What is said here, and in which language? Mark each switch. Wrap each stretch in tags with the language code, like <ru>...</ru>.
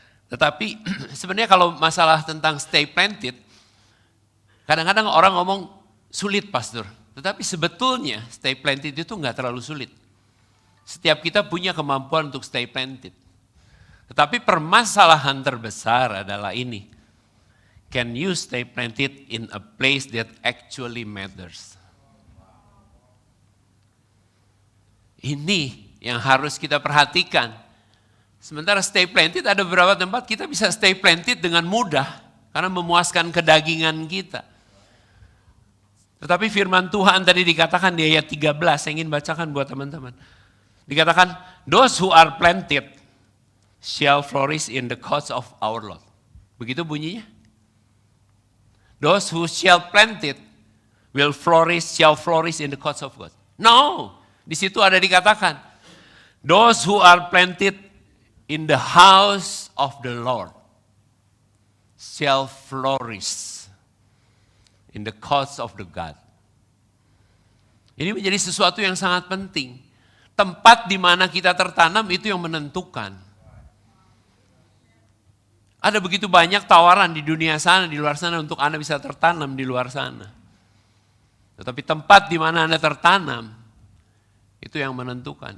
<id>Tetapi sebenarnya kalau masalah tentang</id> <en>stay planted,</en> <id>kadang-kadang orang ngomong sulit pastor. Tetapi sebetulnya</id> <en>stay planted</en> <id>itu nggak terlalu sulit. Setiap kita punya kemampuan untuk</id> <en>stay planted.</en> <id>Tetapi permasalahan terbesar adalah ini.</id> <en>Can you stay planted in a place that actually matters?</en> <id>Ini yang harus kita perhatikan. Sementara</id> <en>stay planted</en> <id>ada beberapa tempat kita bisa stay planted dengan mudah karena memuaskan kedagingan kita. Tetapi firman Tuhan tadi dikatakan di ayat 13, saya ingin bacakan buat teman-teman. Dikatakan,</id> <en>those who are planted shall flourish in the cause of our Lord.</en> <id>Begitu bunyinya.</id> <en>Those who shall planted will shall flourish in the cause of God. No,</en> <id>di situ ada dikatakan,</id> <en>those who are planted in the house of the Lord shall flourish in the cause of the God.</en> <id>Ini menjadi sesuatu yang sangat penting. Tempat di mana kita tertanam itu yang menentukan. Ada begitu banyak tawaran di dunia sana, di luar sana untuk Anda bisa tertanam di luar sana. Tetapi tempat di mana Anda tertanam, itu yang menentukan.</id>